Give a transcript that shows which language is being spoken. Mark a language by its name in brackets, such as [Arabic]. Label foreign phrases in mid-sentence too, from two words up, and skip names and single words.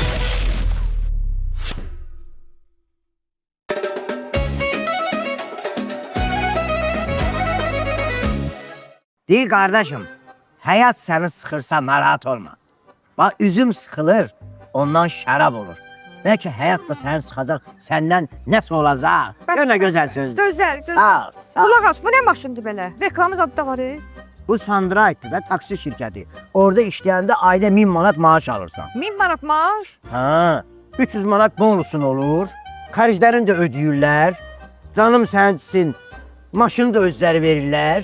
[Azerbaijani] Deyir kardeşim, hayat seni sıxırsa narahat olma. Bak üzüm sıxılır, ondan şərab olur. Belki hayat da seni sıxacaq, senden nəsə olacaq. Gör nə gözəl sözdür. Gözəl. Sağ ol, sağ ol. Qulaq as, bu nə maşındır belə? Reklamı zadda var. Bu Sandrayt'dır da taksi şirkəti. Orada işləyəndə ayda 1000 manat maaş alırsan. 1000 manat maaş. Ha, 300 manat bonusun olur. Xərclərini də ödəyirlər. Canım sənsin, maşını da özləri verirlər.